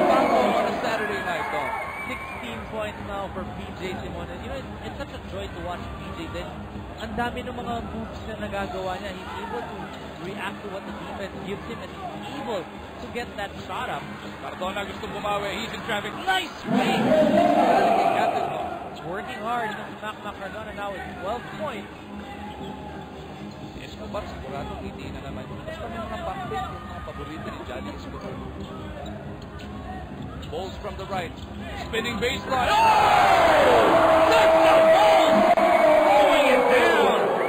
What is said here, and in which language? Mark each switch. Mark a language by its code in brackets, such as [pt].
[en] On a Saturday night, though. 16 points now for PJ Simon. And, you know, it's such a joy to watch PJ. [tl] Then, ang dami ng mga moves na nagagawa niya. [en] He's able to react to what the defense gives him and he's able to get that shot up. Cardona [tl] gusto bumawi. [en] He's in traffic. Nice fake! Captain Hook. Working hard. Si Mac Cardona now with 12 points. [tl] Escobar, sigurado hindi na naman. Basta may mga backbench yung mga paborito ni Johnny Escobar. [en] Bowles from the right. Spinning baseline. Oh! That's the ball! Throwing it down!